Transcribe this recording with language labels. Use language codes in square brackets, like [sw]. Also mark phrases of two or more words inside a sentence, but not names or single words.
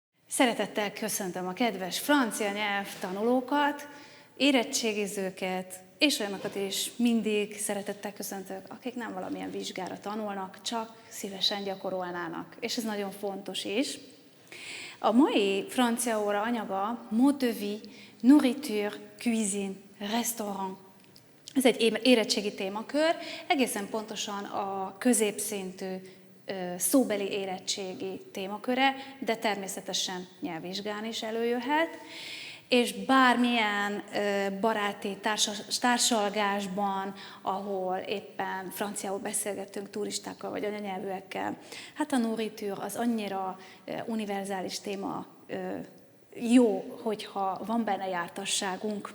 [hu] Szeretettel köszöntöm a kedves francia nyelv tanulókat, érettségizőket, és olyanokat is mindig szeretettel köszöntök, akik nem valamilyen vizsgára tanulnak, csak szívesen gyakorolnának. És ez nagyon fontos is. A mai francia óra anyaga [fr] mode de vie, nourriture, cuisine, restaurant. [hu] Ez egy érettségi témakör, egészen pontosan a középszintű szóbeli érettségi témaköre, de természetesen nyelvvizsgán is előjöhet, és bármilyen baráti társalgásban, ahol éppen franciául beszélgettünk turistákkal vagy anyanyelvűekkel, hát a nourriture az annyira univerzális téma, jó, hogyha van benne jártasságunk.